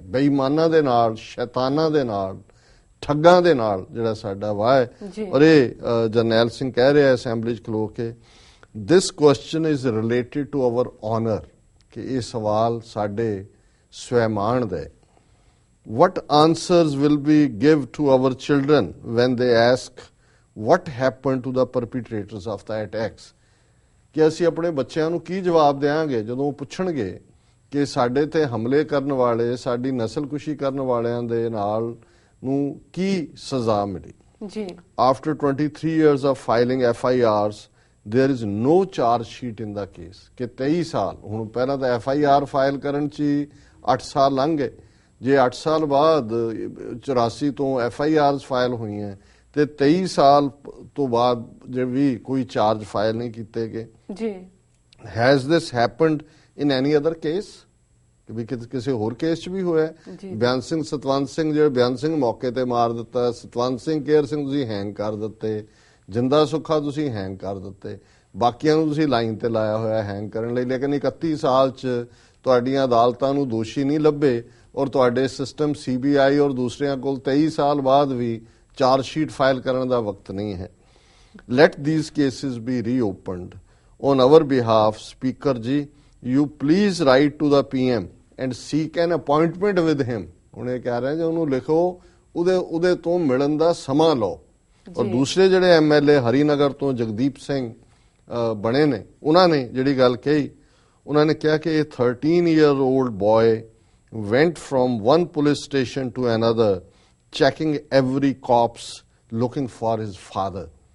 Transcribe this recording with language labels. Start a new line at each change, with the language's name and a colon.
Punjabi: ਬੇਈਮਾਨਾਂ ਦੇ ਨਾਲ, ਸ਼ੈਤਾਨਾਂ ਦੇ ਨਾਲ, ਠੱਗਾਂ ਦੇ ਨਾਲ ਜਿਹੜਾ ਸਾਡਾ ਵਾਹ ਹੈ। ਔਰ ਇਹ ਜਰਨੈਲ ਸਿੰਘ ਕਹਿ ਰਿਹਾ ਅਸੈਂਬਲੀ 'ਚ ਖਲੋ ਕੇ,
English: this question is related to our honour,
Punjabi: ਕਿ ਇਹ ਸਵਾਲ ਸਾਡੇ ਸਵੈਮਾਨ ਦਾ ਹੈ।
English: what answers will we give to our children when they ask what happened to the perpetrators of the attacks?
Punjabi: ਕਿ ਅਸੀਂ ਆਪਣੇ ਬੱਚਿਆਂ ਨੂੰ ਕੀ ਜਵਾਬ ਦੇਵਾਂਗੇ ਜਦੋਂ ਪੁੱਛਣਗੇ ਕਿ ਸਾਡੇ ਤੇ ਹਮਲੇ ਕਰਨ ਵਾਲੇ, ਸਾਡੀ ਨਸਲਕੁਸ਼ੀ ਕਰਨ ਵਾਲਿਆਂ ਦੇ ਨਾਲ ਨੂੰ ਕੀ ਸਜ਼ਾ ਮਿਲੀ? ਜੀ।
English: After 23 years of filing FIRs, there is no charge sheet in the case।
Punjabi: ਕਿ 23 ਸਾਲ, ਹੁਣ ਪਹਿਲਾਂ ਤਾਂ FIR ਫਾਈਲ ਕਰਨ 'ਚ 8 ਸਾਲ ਲੰਘ ਗਏ, ਜੇ 8 ਸਾਲ ਬਾਅਦ 84 ਤੋਂ FIRs ਫਾਈਲ ਹੋਈਆਂ ਤੇ 23 ਸਾਲ ਤੋਂ ਬਾਅਦ ਜੇ ਵੀ ਕੋਈ ਚਾਰਜ ਫਾਈਲ ਨਹੀਂ ਕੀਤੇ ਗਏ। ਜੀ।
English: Has this happened in any other case?
Punjabi: ਕਿ ਵੀ ਕਿਸੇ ਹੋਰ ਕੇਸ 'ਚ ਵੀ ਹੋਇਆ। ਜੀ। ਬਿਆਨ ਸਿੰਘ ਸਤਵੰਤ ਸਿੰਘ, ਜਿਹੜੇ ਬਿਆਨ ਸਿੰਘ ਮੌਕੇ ਤੇ ਮਾਰ ਦਿੱਤਾ, ਸਤਵੰਤ ਸਿੰਘ ਕੇਅਰ ਸਿੰਘ ਤੁਸੀਂ ਹੈਂਗ ਕਰ ਦਿੱਤੇ, ਜਿੰਦਾ ਸੁੱਖਾ ਤੁਸੀਂ ਹੈਂਗ ਕਰ ਦਿੱਤੇ, ਬਾਕੀਆਂ ਨੂੰ ਤੁਸੀਂ ਲਾਈਨ ਤੇ ਲਾਇਆ ਹੋਇਆ ਹੈਂਗ ਕਰਨ ਲਈ। ਲੇਕਿਨ 31 ਸਾਲ 'ਚ ਤੁਹਾਡੀਆਂ ਅਦਾਲਤਾਂ ਨੂੰ ਦੋਸ਼ੀ ਨਹੀਂ ਲੱਭੇ ਔਰ ਤੁਹਾਡੇ ਸਿਸਟਮ CBI ਔਰ ਦੂਸਰਿਆਂ ਕੋਲ 23 ਸਾਲ ਬਾਅਦ ਵੀ ਚਾਰਜ ਸ਼ੀਟ ਫਾਈਲ ਕਰਨ ਦਾ ਵਕਤ ਨਹੀਂ ਹੈ।
English: Let these cases be reopened on our behalf, Speaker ji. You please write to the PM and seek an appointment with him.
Punjabi: ਹੁਣ ਇਹ ਕਹਿ ਰਹੇ ਜੇ ਉਹਨੂੰ ਲਿਖੋ, ਉਹਦੇ ਤੋਂ ਮਿਲਣ ਦਾ ਸਮਾਂ ਲਓ। ਔਰ ਦੂਸਰੇ ਜਿਹੜੇ MLA ਹਰੀਨਗਰ ਤੋਂ ਜਗਦੀਪ ਸਿੰਘ ਬਣੇ ਨੇ, ਉਹਨਾਂ ਨੇ ਜਿਹੜੀ ਗੱਲ ਕਹੀ, ਉਹਨਾਂ ਨੇ ਕਿਹਾ ਕਿ ਇਹ
English: 13-year-old boy went from one police station to another checking every corpse looking for his father.